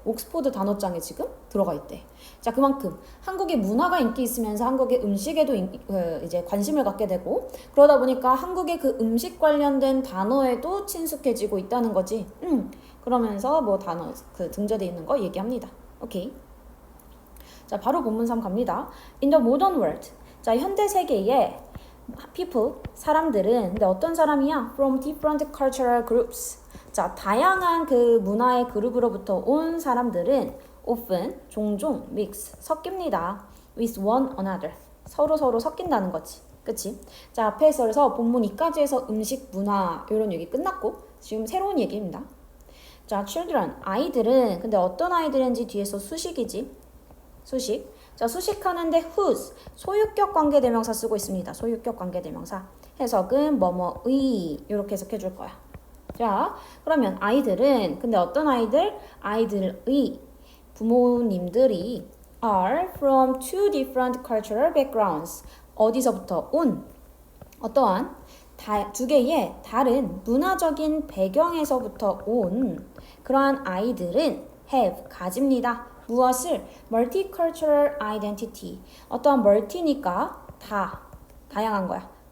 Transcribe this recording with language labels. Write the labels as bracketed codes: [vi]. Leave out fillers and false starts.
[ko] 옥스포드 단어장에 지금 들어가 있대. 자, 그만큼 한국의 문화가 인기 있으면서 한국의 음식에도 이제 관심을 갖게 되고, 그러다 보니까 한국의 그 음식 관련된 단어에도 친숙해지고 있다는 거지. 그러면서 뭐 단어 그 등재되어 있는 거 얘기합니다. 오케이. 자, 바로 본문 3 갑니다. [en] In the modern world. [ko] 자, 현대 세계에 people, 사람들은, 근데 어떤 사람이야? [en] From different cultural groups. [ko] 자, 다양한 그 문화의 그룹으로부터 온 사람들은 often, 종종, mix, 섞입니다. [en] with one another. [ko] 서로 섞인다는 거지. 그치? 자, 앞에서 본문 2까지에서 음식, 문화 이런 얘기 끝났고 지금 새로운 얘기입니다. 자, children, 아이들은, 근데 어떤 아이들인지 뒤에서 수식이지. 수식. 자, 수식하는데 whose, 소유격 관계대명사 쓰고 있습니다. 소유격 관계대명사. 해석은 뭐뭐의 이렇게 해석해 줄 거야. 자, 그러면 아이들은, 근데 어떤 아이들? 아이들의 부모님들이 [en] are from two different cultural backgrounds. [ko] 어디서부터 온? 어떠한? 두 개의 다른 문화적인 배경에서부터 온 그러한 아이들은 have, 가집니다. [en] 무엇을? multicultural identity. [ko] 어떠한 multi니까 다양한 거야.